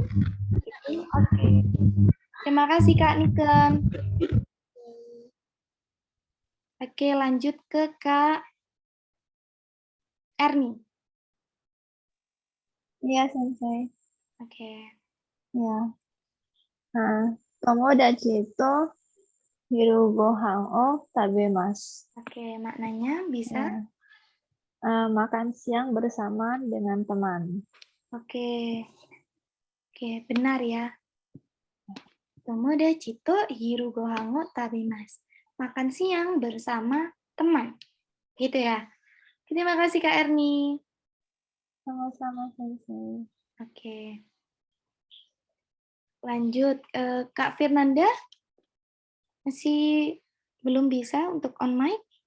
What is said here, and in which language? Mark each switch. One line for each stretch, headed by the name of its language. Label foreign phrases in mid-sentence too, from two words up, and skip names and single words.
Indonesian: Gitu. Oke. Terima kasih Kak Niken. Oke, lanjut ke Kak Erni. Iya, Sensei. Oke. Ya. Nah,
Japanese: 友達と昼ご飯を食べます.
Indonesian: Oke, maknanya bisa. Ya. Makan siang bersama dengan teman. Oke. Oke, benar ya.
Japanese: 友達と昼ご飯を食べます.
Indonesian: Makan siang bersama teman. Gitu ya. Terima kasih Kak Erni. Sama-sama, Sensei. Oke. Lanjut, Kak Firnanda masih belum bisa untuk on mic?